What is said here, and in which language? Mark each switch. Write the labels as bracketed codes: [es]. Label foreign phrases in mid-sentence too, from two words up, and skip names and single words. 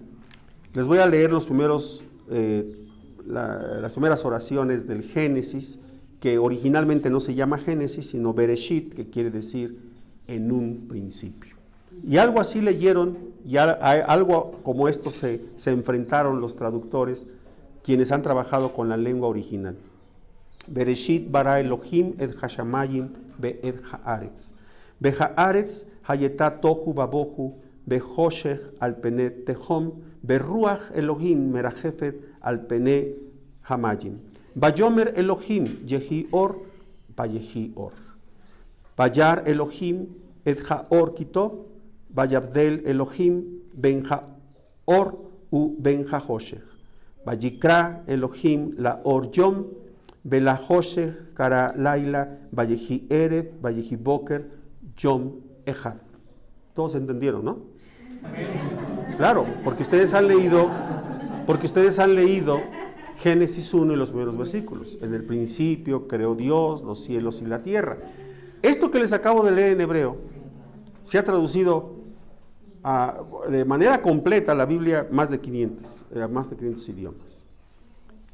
[es] Les voy a leer las primeras oraciones del Génesis, que originalmente no se llama Génesis, sino Bereshit, que quiere decir en un principio. Y algo así leyeron, y algo como esto se enfrentaron los traductores, quienes han trabajado con la lengua original. [he] בראשית ברא אלהים את השמים ואת הארץ. והארץ היתה תהו ובהו, וחשך על פני תהום ורוח אלהים מרחפת על פני המים. ויאמר אלהים יהי אור ויהי אור. וירא אלהים את האור כי טוב ויבדל אלהים בין האור ובין החשך. ויקרא אלהים לאור יום ולחשך קרא לילה ויהי ערב ויהי בקר יום אחד. [es] Todos entendieron, ¿no? Claro, porque ustedes han leído Génesis 1 y los primeros versículos. En el principio creó Dios los cielos y la tierra. Esto que les acabo de leer en hebreo se ha traducido de manera completa a la Biblia más de 500 idiomas.